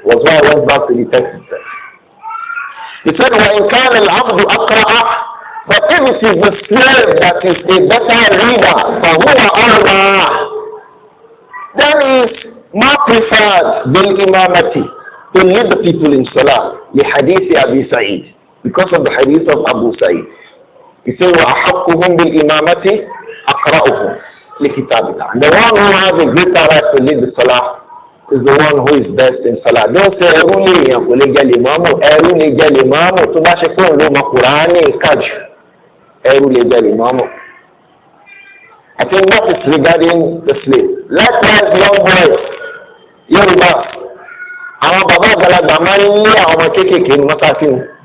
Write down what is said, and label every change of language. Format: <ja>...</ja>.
<en>Was why I went back to the text itself. He said, when</en> <ar>كان العبد أقرأ,</ar> <en>but if it is the slave that is a better reader,</en> <ar>فهو أولى,</ar> <en>then he is more preferred بالإمامة to lead the people in Salah</en> <ar>لحديث أبي سعيد,</ar> <en>because of the hadith of Abu Sa'id. He said,</en> <ar>وأحقهم بالإمامة أقرأهم لكتاب الله.</ar> <en>The one who has a greater right to lead the Salah is the one who is best in Salah. Don't say,</en> <yo>ẹrú ni èèyàn kò lè jẹ́ limamu, ẹrú ni jẹ́ limamu, tó bá ṣe kó ló mọ Kùránì kájù, ẹrú lè jẹ́ limamu.</yo> <en>I think that is regarding the slave. Likewise, young boys,</en> <yo>Yorùbá, àwọn bàbá àgbàlagbà máa ń ní àwọn ọmọ kéékèèké ní mọ́sáàsì wọn.</yo>